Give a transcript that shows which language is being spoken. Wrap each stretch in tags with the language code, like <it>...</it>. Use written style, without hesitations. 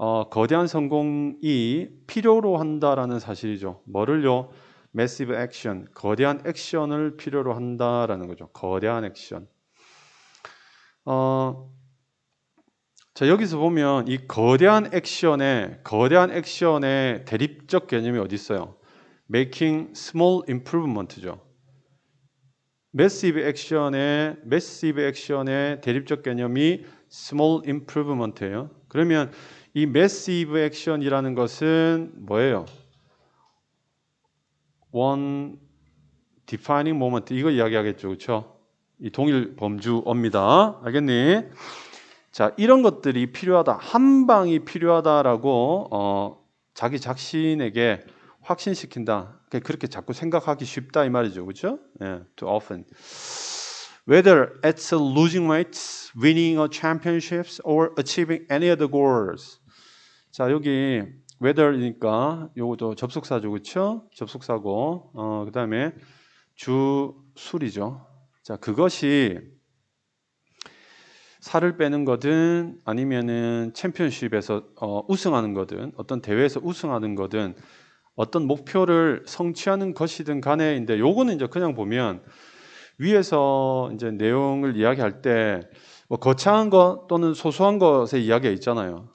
<ko>거대한 성공이 필요로 한다라는 사실이죠. 뭐를요?</ko> <en>massive action,</en> <ko>거대한 액션을 필요로 한다라는 거죠. 거대한 액션. 자, 여기서 보면 이 거대한 액션의 대립적 개념이 어디 있어요?</ko> <en>making small improvement죠.</en> <ko>massive action의 대립적 개념이 small improvement예요. 그러면 이 massive action이라는 것은 뭐예요?</ko> <en>one defining moment,</en> <ko>이거 이야기하겠죠, 그렇죠? 이 동일 범주어입니다. 알겠니? 자, 이런 것들이 필요하다, 한 방이 필요하다라고 자기 자신에게 확신시킨다. 그렇게 자꾸 생각하기 쉽다 이 말이죠, 그렇죠?</ko> <en>Too often. Whether it's losing weight, winning a championships, or achieving any other goals.</en> <ko>자, 여기 whether이니까 요것도 접속사죠, 그렇죠? 접속사고, 그 다음에 주술이죠. 자, 그것이 살을 빼는 거든 아니면은 챔피언십에서 우승하는 거든 어떤 대회에서 우승하는 거든 어떤 목표를 성취하는 것이든 간에인데 요거는 이제 그냥 보면 위에서 이제 내용을 이야기할 때 뭐 거창한 것 또는 소소한 것의 이야기가 있잖아요.</ko>